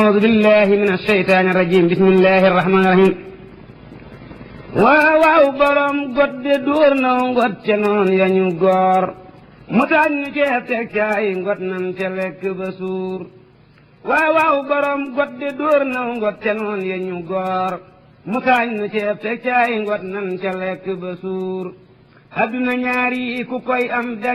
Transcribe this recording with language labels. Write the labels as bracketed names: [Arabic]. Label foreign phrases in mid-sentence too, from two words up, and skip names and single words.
[Arabic] أعوذ بالله من الشيطان الرجيم بسم الله الرحمن الرحيم [Wolof] waaw borom got de dóor na ngot ca noon ya ñu goor mu taaj ñu ceeb teg caay ngot nan ca lekk ba suur waaw borom got de dóor na ngot ca noon ya ñu goor mu taaj ñu ceeb teg caay ngot nan ca lekk ba suur adduna ñaari ku koy am dang